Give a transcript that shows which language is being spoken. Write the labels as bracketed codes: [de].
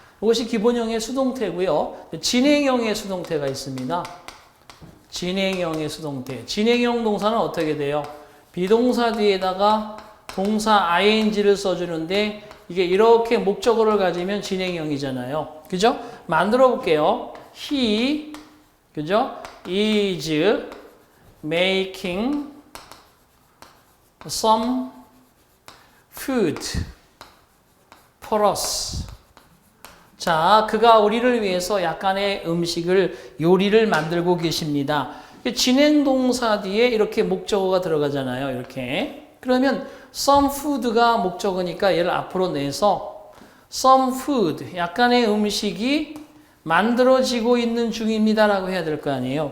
[ko] 이것이 기본형의 수동태고요. 진행형의 수동태가 있습니다. 진행형의 수동태. 진행형 동사는 어떻게 돼요? 비동사 뒤에다가 동사 ing를 써주는데 이게 이렇게 목적어를 가지면 진행형이잖아요. 그죠? 만들어 볼게요. He, 그죠? [en] is making some food for us. [ko] 자, 그가 우리를 위해서 약간의 음식을, 요리를 만들고 계십니다. 진행동사 뒤에 이렇게 목적어가 들어가잖아요. 이렇게. 그러면 [en] some food [ko] 가 목적어니까 얘를 앞으로 내서 some food, 약간의 음식이 만들어지고 있는 중입니다라고 해야 될 거 아니에요.